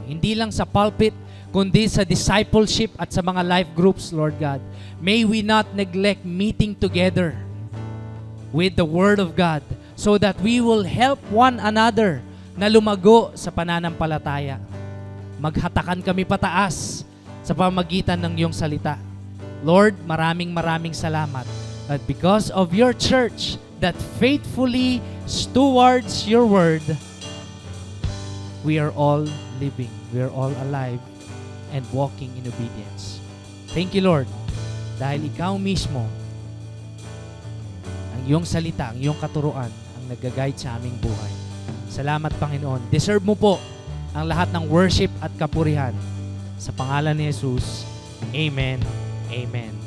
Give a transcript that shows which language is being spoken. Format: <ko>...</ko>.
<tl>Hindi lang sa pulpit, kundi sa discipleship at sa mga life groups, Lord God.</tl> <en>May we not neglect meeting together with the Word of God so that we will help one another</en> <tl>na lumago sa pananampalataya. Maghatakan kami pataas sa pamagitan ng iyong salita.</tl> <en>Lord,</en> <tl>maraming salamat</tl> <en>that because of your church that faithfully stewards your word, we are all living, we are all alive, and walking in obedience. Thank you, Lord,</en> <tl>dahil ikaw mismo, ang iyong salita, ang iyong katuruan, ang nag-guide sa aming buhay. Salamat, Panginoon. Deserve mo po ang lahat ng worship at kapurihan. Sa pangalan ni Jesus, Amen. Amen.</tl>